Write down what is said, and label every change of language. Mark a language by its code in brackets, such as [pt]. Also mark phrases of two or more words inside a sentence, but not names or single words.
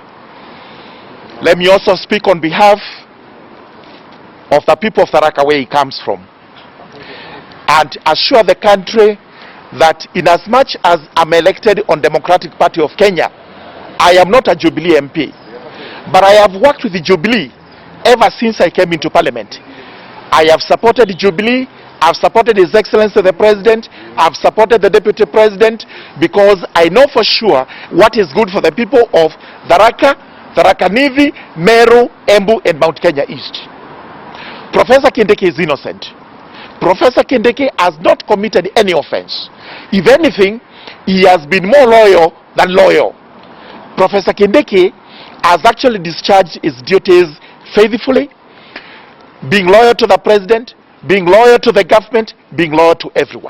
[en] Let me also speak on behalf of the people of Tharaka, where he comes from, and assure the country that in as much as I'm elected on Democratic Party of Kenya, I am not a Jubilee MP, but I have worked with the Jubilee ever since I came into Parliament. I have supported Jubilee I've supported His Excellency the President. I've supported the Deputy President because I know for sure what is good for the people of Tharaka, Tharaka Nithi, Meru, Embu, and Mount Kenya East. Professor Kindiki is innocent. Professor Kindiki has not committed any offense. If anything, he has been more loyal than loyal. Professor Kindiki has actually discharged his duties faithfully, being loyal to the President, being loyal to the government, being loyal to everyone.